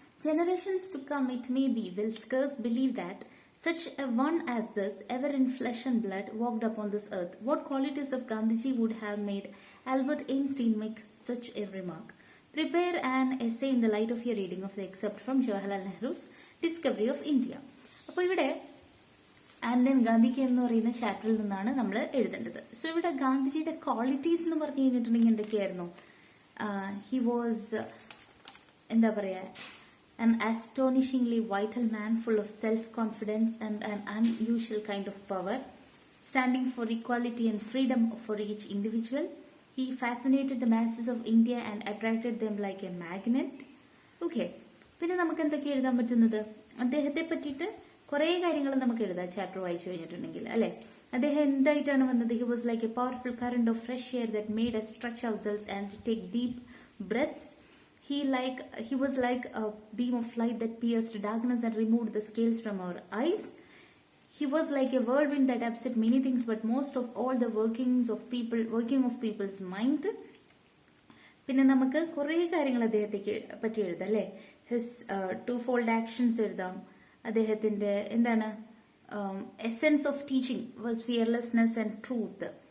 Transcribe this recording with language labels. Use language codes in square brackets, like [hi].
[en] Generations to come, it may be, will scarce believe that such a one as this, ever in flesh and blood, walked upon this earth. What qualities of Gandhiji would have made Albert Einstein make such a remark? Prepare an essay in the light of your reading of the excerpt from Jawaharlal Nehru's Discovery of India. [ml] അപ്പോൾ ഇവിടെ Ardern ഗാന്ധിക്ക് എന്ന് പറയുന്ന ചാപ്റ്ററിൽ നിന്നാണ് നമ്മൾ എഴുതേണ്ടത്. So ഇവിടെ ഗാന്ധിജിയുടെ ക്വാളിറ്റീസ് എന്ന് പറഞ്ഞു കഴിഞ്ഞിട്ടുണ്ടെങ്കിൽ എന്തൊക്കെയായിരുന്നു? [en] He was [ml] എന്താ പറയാ, [en] an astonishingly vital man, full of self-confidence and an unusual kind of power, standing for equality and freedom for each individual. He fascinated the masses of India and attracted them like a magnet. [ml] Okay, പിന്നെ നമുക്ക് എന്തൊക്കെ എഴുതാൻ പറ്റുന്നത്? അദ്ദേഹത്തെ പറ്റിയിട്ട് കുറെ കാര്യങ്ങൾ നമുക്ക് എഴുതാം ചാപ്റ്റർ വായിച്ചു കഴിഞ്ഞിട്ടുണ്ടെങ്കിൽ, അല്ലെ? അദ്ദേഹം എന്തായിട്ടാണ് വന്നത്? [en] He was like a powerful current of fresh air that made us stretch ourselves and to take deep breaths. He was like a beam of light that pierced darkness and removed the scales from our eyes. He was like a whirlwind that upset many things, but most of all the working of people's mind. [ml] പിന്നെ നമുക്ക് കുറെ കാര്യങ്ങൾ അദ്ദേഹത്തെ പറ്റി എഴുതാം, അല്ലെ? [en] his twofold actions [ml] എഴുതാം. അദ്ദേഹത്തിന്റെ എന്താണ് [en] Essence of teaching was fearlessness and truth.